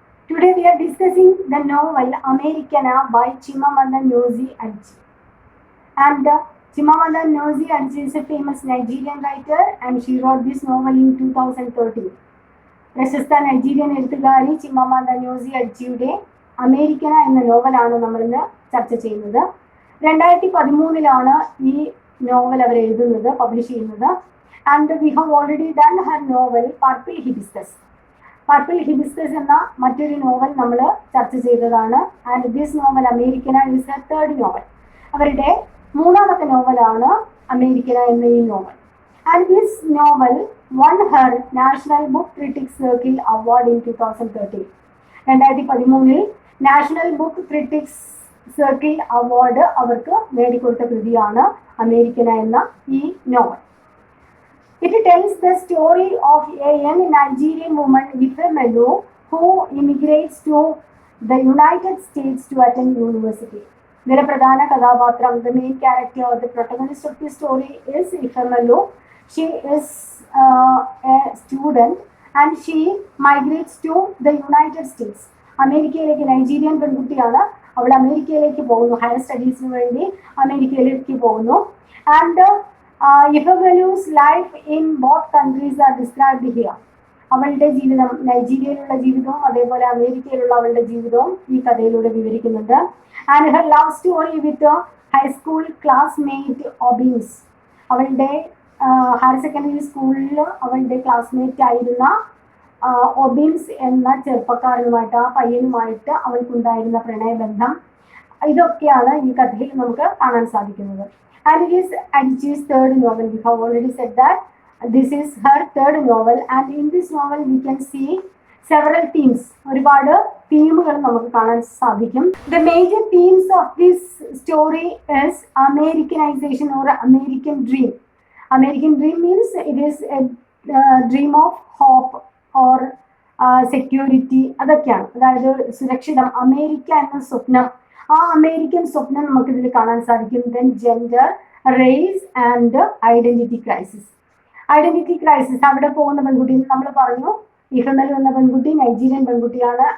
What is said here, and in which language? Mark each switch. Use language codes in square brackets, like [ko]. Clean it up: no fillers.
[en] Today we are discussing the novel Americana by Chimamanda Ngozi Adichie. And Chimamanda Ngozi Adichie is a famous Nigerian writer and she wrote this novel in 2013. [ml] പ്രശസ്ത Nigerian എഴുത്തുകാരി ചിമാമാന്ത ന്യോസി അഡിച്ചിയുടെ അമേരിക്കന എന്ന നോവലാണ് നമ്മളിന്ന് ചർച്ച ചെയ്യുന്നത്. 2013 ഈ novel അവർ എഴുതുന്നത്, publish ചെയ്യുന്നത്. [en] And we have already done her novel Purple Hibiscus. [ml] Purple hibiscus എന്ന മറ്റൊരു നോവൽ നമ്മൾ ചർച്ച ചെയ്തതാണ്. [en] And this novel Americanah is a third novel. [ml] അവരുടെ മൂന്നാമത്തെ നോവലാണ് അമേരിക്കന എന്ന ഈ novel. [en] And this novel won her National Book Critics Circle Award in 2013. [ml] 2013 national book critics circle award അവർക്ക് നേടിക്കൊടുത്ത കൃതിയാണ് അമേരിക്കന എന്ന ഈ novel. [en] It tells the story of a young Nigerian woman, Ifemelu, who immigrates to the United States to attend university. [ml] ഇതിലെ പ്രധാന കഥാപാത്രം, [en] the main character or the protagonist of the story is Ifemelu. She is a student and she migrates to the United States. [ml] അമേരിക്കയിലേക്ക്, Nigerian പെൺകുട്ടിയാണ്, അവൾ അമേരിക്കയിലേക്ക് പോകുന്നു, higher സ്റ്റഡീസിന് വേണ്ടി അമേരിക്കയിലേക്ക് പോകുന്നു. [en] And Ifemelu's life in both countries are described here. [ml] അവളുടെ ജീവിതം, നൈജീരിയയിലുള്ള ജീവിതവും അതേപോലെ അമേരിക്കയിലുള്ള അവളുടെ ജീവിതവും ഈ കഥയിലൂടെ വിവരിക്കുന്നുണ്ട്. [en] And her love story with high school classmate Obinze. [ml] അവളുടെ ഹയർ സെക്കൻഡറി സ്കൂളിൽ അവളുടെ ക്ലാസ്മേറ്റ് ആയിരുന്ന ഒബിൻസ് എന്ന ചെറുപ്പക്കാരനുമായിട്ട്, ആ പയ്യനുമായിട്ട് അവൾക്കുണ്ടായിരുന്ന പ്രണയബന്ധം, ഇതൊക്കെയാണ് ഈ കഥയിൽ നമുക്ക് കാണാൻ സാധിക്കുന്നത്. [en] And it is Adichie's third novel. We have already said that this is her third novel. And in this novel we can see several themes. [ml] ഒരുപാട് തീമുകൾ നമുക്ക് കാണാൻ സാധിക്കും. [en] The major themes of this story is Americanization or American dream. American dream means it is a dream of hope or security. [ml] അതൊക്കെയാണ്, അതായത് സുരക്ഷിതം, America എന്ന സ്വപ്നം, ആ അമേരിക്കൻ സ്വപ്നം നമുക്ക് ഇതിൽ കാണാൻ സാധിക്കും. [en] Then gender, race and identity crisis. [ml] Identity crisis, അവിടെ പോകുന്ന പെൺകുട്ടി നമ്മൾ പറഞ്ഞു, ഇഫെമെലു എന്ന പെൺകുട്ടി നൈജീരിയൻ പെൺകുട്ടിയാണ്.